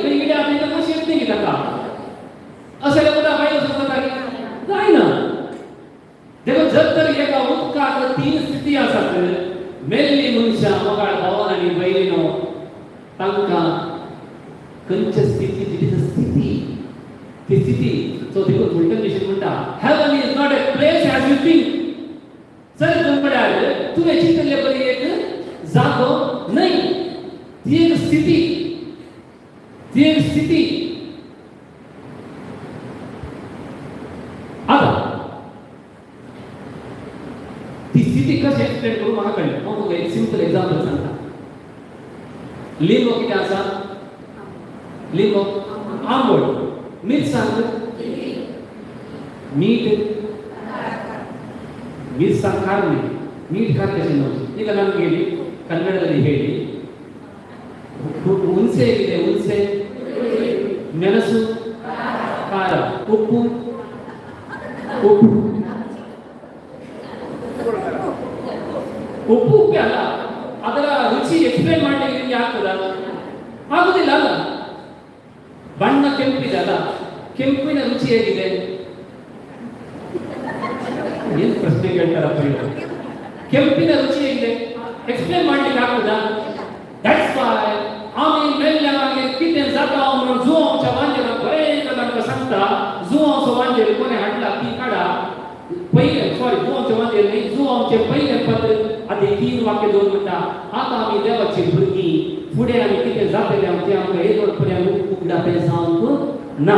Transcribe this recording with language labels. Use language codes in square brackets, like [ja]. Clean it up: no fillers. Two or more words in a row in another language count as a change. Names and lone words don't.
[kok] खंय कितें आतां इथं कशें येत न्ही ताका अशें उदक भायर वचूंक जाता की जायना. देखो जर तर एका उदकाक तीन स्थिती आसात. मेल्ली मनशां मोगाळ भावन आनी भयणीनो तांकां खंयच्या स्थितीची स्थिती ती स्थिती सो देखो फुलटन म्हणटा [en] heaven is not a place as you think. [kok] जर तुमकड्यार तुवें चिंतले परी एक जागो न्हय. ती एक स्थिती. ती एक स्थिती. आता ती स्थिती कशी एक्सप्लेन करू म्हाका कळना. हांव तुका एक [en] simple example [kok] सांगता. लिंबो कितें आसा. लिंबो आंबट. मिरसांग मीठ मिरसांग खार न्ही. मीठ खार कशें न्हू. [kn] ಈಗ ನಾನು ಹೇಳಿ ಕನ್ನಡದಲ್ಲಿ ಹೇಳಿ ಹುಣಸೆ ಇದೆ. ಹುಣಸೆ ಮೆಣಸು ಖಾರ ಉಪ್ಪು ಉಪ್ಪು ಉಪ್ಪು ಉಪ್ಪೆ ಅಲ್ಲ. ಅದರ ರುಚಿ ಎಕ್ಸ್ಪ್ಲೇನ್ ಮಾಡಲಿಕ್ಕೆ ನಿಮಗೆ ಆಗ್ತದ ಆಗುದಿಲ್ಲ ಅಲ್ಲ. ಬಣ್ಣ ಕೆಂಪಿದೆ ಅಲ್ಲ. ಕೆಂಪಿನ ರುಚಿ ಹೇಗಿದೆ ಏನು ಪ್ರಶ್ನೆ ಕೇಳ್ತಾರಪ್ಪ ಇವರು. ಕೆಂಪಿನ ರುಚಿ ಹೇಗಿದೆ एक्सप्लेन ಮಾಡಲಿಕ್ಕೆ ಆಗ್ತದ. [en] that's why [kok] आम्ही मेल्ल्यामागे कितें जाता म्हणून जुवांच्या वांजेला बरें तांकां सांगता. जुवांचो वांजेर कोणे हाडला ती काडा. पयले सॉरी जुवांचे वांजेर न्ही जुवांचे पयले पत्र आदी 3 वाक्य दोन म्हणटा. आतां आमी देवाची भुरगीं फुडें आमी कितें जातलें तें आमकां येदोड पर्यंत उगडापे जावंक ना.